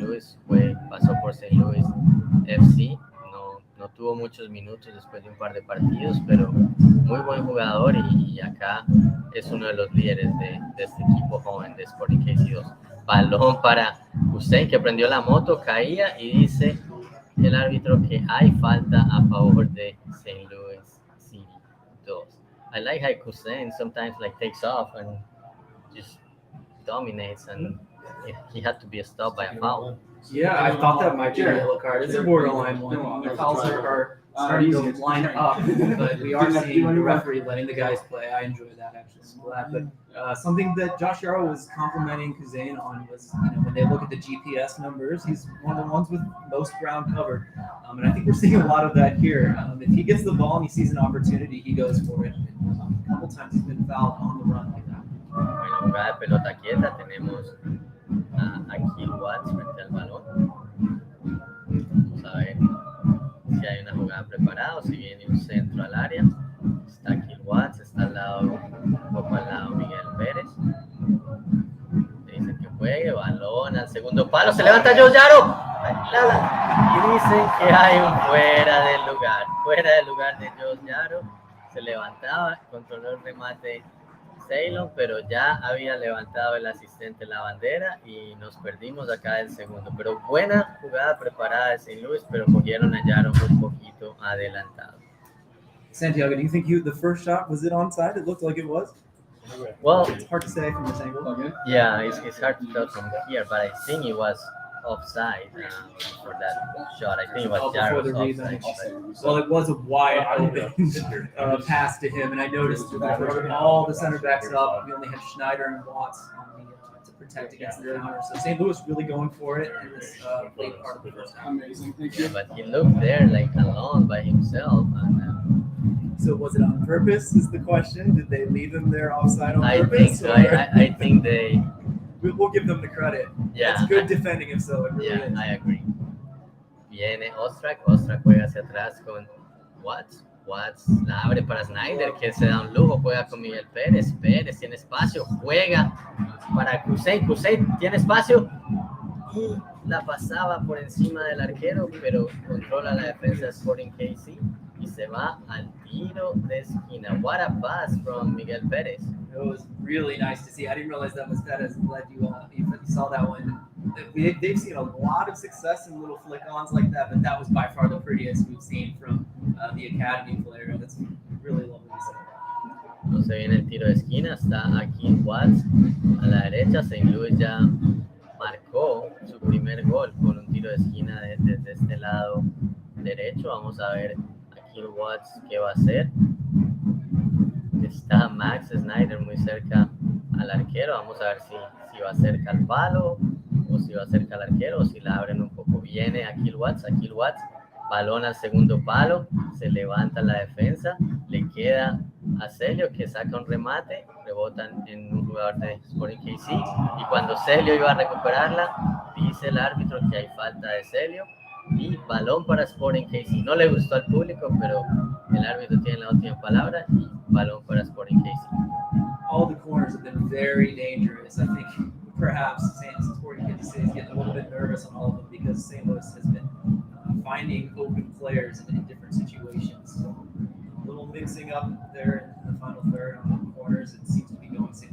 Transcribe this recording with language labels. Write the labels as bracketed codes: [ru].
[es] Louis, pasó por St. Louis FC, no tuvo muchos minutos después de un par de partidos, pero muy buen jugador y acá es uno de los líderes de este equipo joven de Sporting KC 2. Balón para Hussein, que prendió la moto, caía y dice el árbitro que hay falta a favor de St. Louis City 2. [en] I like how Hussein sometimes takes off and just dominates, and he had to be stopped by a foul. Yeah, I thought that might be a yellow card. It's a borderline one. The fouls are starting to line up, but we are seeing the referee letting the guys play. I enjoy that, actually. I'm glad. But something that Josh Yarrow was complimenting Kuzane on was, when they look at the GPS numbers, he's one of the ones with most ground covered. And I think we're seeing a lot of that here. If he gets the ball and he sees an opportunity, he goes for it. A couple times he's been fouled on the run like that. [es] Bueno, jugada de pelota quieta, tenemos a Kill Watts frente al balón. Vamos a ver si hay una jugada preparada o si viene un centro al área. Está Kill Watts, está un poco al lado Miguel Pérez. Le dicen que juegue, balón al segundo palo, se levanta Joe Yaro y dicen que hay un fuera del lugar de Joe Yaro. Se levantaba, controló el remate Ceylon, pero ya había levantado el asistente la bandera y nos perdimos acá del segundo. Pero buena jugada preparada de St. Louis, pero cogieron a Yaro un poquito adelantado. [en] Santiago, do you think the first shot, was it onside? It looked like it was. Well, It's hard to say from this angle. Okay. yeah, it's hard to tell from here, but I think it was offside for that shot. I think it was Yaro's offside. Well, it was a wide open pass to him, and I noticed all the center backs up. We only had Schneider and Watts on to protect against the counter. So St. Louis really going for it in this late part of the first half. Amazing, thank you. Yeah, but he looked there alone by himself. And, so was it on purpose? Is the question? Did they leave him there offside on I purpose? think so. I think they. We'll give them the credit. Yeah, it's good defending him, so it really is. I agree. [es] Viene Ostrak juega hacia atrás con Watts. Watts la abre para Snyder, que se da un lujo, juega con Miguel Pérez. Pérez tiene espacio, juega para Hussein. Hussein tiene espacio y la pasaba por encima del arquero, pero controla la defensa de Sporting KC y se va al tiro de esquina. [en] What a pass from Miguel Pérez. It was really nice to see. I didn't realize that was Perez. I'm glad you saw that one. They've seen a lot of success in little flick-ons like that, but that was by far the prettiest we've seen from the academy player. That's really lovely to see. [es] Entonces viene el tiro de esquina, está aquí Watts a la derecha. St. Louis ya marcó su primer gol con un tiro de esquina desde este lado derecho. Vamos a ver aquí Watts qué va a hacer. Está Max Snyder muy cerca al arquero. Vamos a ver si va cerca al palo o si va cerca al arquero o si la abren un poco. Viene aquí Watts, balón al segundo palo, se levanta la defensa, le queda a Celio que saca un remate, rebotan en un jugador de Sporting KC y cuando Celio iba a recuperarla, dice el árbitro que hay falta de Celio y balón para Sporting KC. No le gustó al público, pero el árbitro tiene la última palabra y balón para Sporting KC. [en] All the corners have been very dangerous. I think perhaps Sporting KC is getting a little bit nervous on all of them because St. Louis has been finding open players in different situations. So a little mixing up there in the final third on the corners. It seems to be going St.